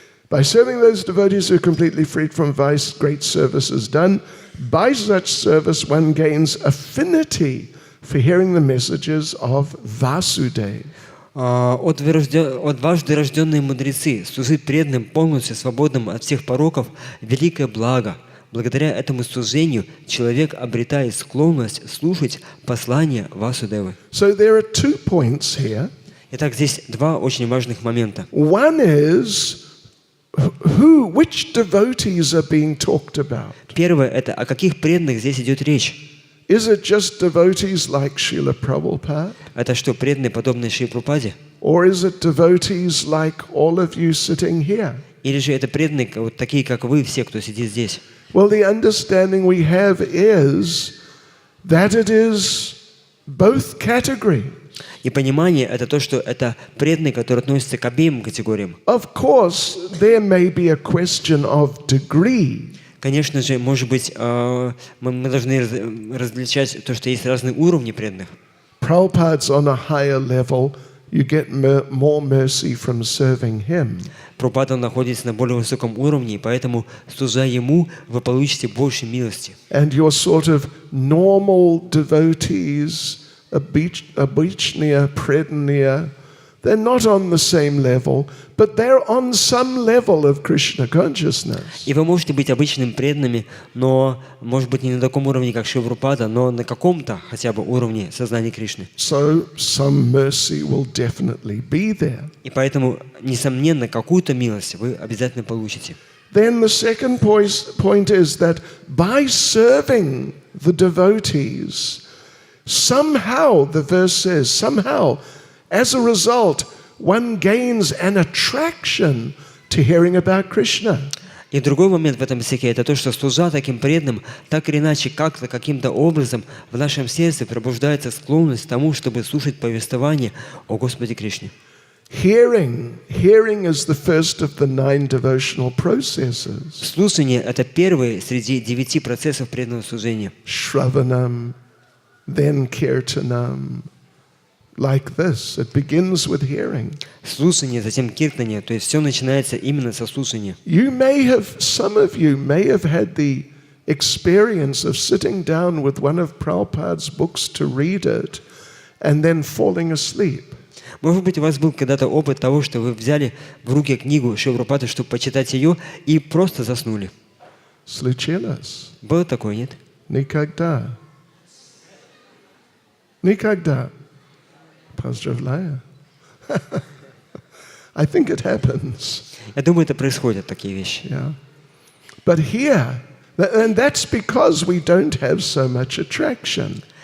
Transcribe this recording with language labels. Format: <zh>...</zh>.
<en>By serving those devotees who are completely freed from vice, great service is done. By such service, one gains affinity for hearing the messages of Vasudeva.</en> <ru>От дважды рожденные мудрецы служить преданным, полностью свободным от всех пороков, великое благо. Благодаря этому служению человек обретает склонность слушать послания Васудевы.</ru> <en>So there are 2 points here.</en> <ru>Итак, здесь два очень важных момента.</ru> <en>One is which devotees are being talked about?</en> <ru>Первое – это о каких преданных здесь идет речь?</ru> <en>Is it just devotees like Srila Prabhupada?</en> <ru>Это что, преданные, подобные Шри Прабхупаде?</ru> <en>Or is it devotees like all of you sitting here?</en> <ru>Или же это преданные, вот такие, как вы, все, кто сидит здесь?</ru> <en>Well, the understanding we have is that it is both categories.</en> <ru>И понимание – это то, что это преданные, которые относятся к обеим категориям.</ru> <en>Of course, there may be a question of degree.</en> <ru>Конечно же, может быть, мы должны различать то, что есть разные уровни преданных.</ru> <en>Prabhupada's on a higher level, you get more mercy from serving him.</en> <ru>Прабхупада находится на более высоком уровне, и поэтому, служа ему, вы получите больше милости.</ru> <en>And your sort of normal devotees, Abhichniya, Predaniya, they're not on the same level, but they're on some level of Krishna consciousness.</en> <ru>И вы можете быть обычными преданными, но, может быть, не на таком уровне, как Шри Прабхупада, но на каком-то хотя бы уровне сознания Кришны.</ru> <en>So some mercy will definitely be there.</en> <ru>И поэтому, несомненно, какую-то милость вы обязательно получите.</ru> <en>Then the second point is that by serving the devotees, somehow, the verse says, somehow, as a result, one gains an attraction to hearing about Krishna.</en> <ru>И другой момент в этом стихе – это то, что служа таким преданным, так или иначе, как-то, каким-то образом в нашем сердце пробуждается склонность к тому, чтобы слушать повествование о Господе Кришне.</ru> <en>Hearing is the first of the 9 devotional processes.</en> <ru>Слушание – это первый среди 9 процессов преданного служения.</ru> <en>Shravanam, then kirtanam, like this. It begins with hearing.</en> <ru>Слушание, затем киртание, то есть все начинается именно со слушания.</ru> <en>Some of you may have had the experience of sitting down with one of Prabhupada's books to read it and then falling asleep.</en> <ru>Может быть, у вас был когда-то опыт того, что вы взяли в руки книгу Шрилы Прабхупады, чтобы почитать ее, и просто заснули. Случилось? Было такое, нет? Никогда. Никогда. Поздравляю.</ru> <en>I think it happens.</en> <ru>Я думаю, это происходят такие вещи.</ru> <en>Yeah. But here, and that's because we don't have so much attraction.</en>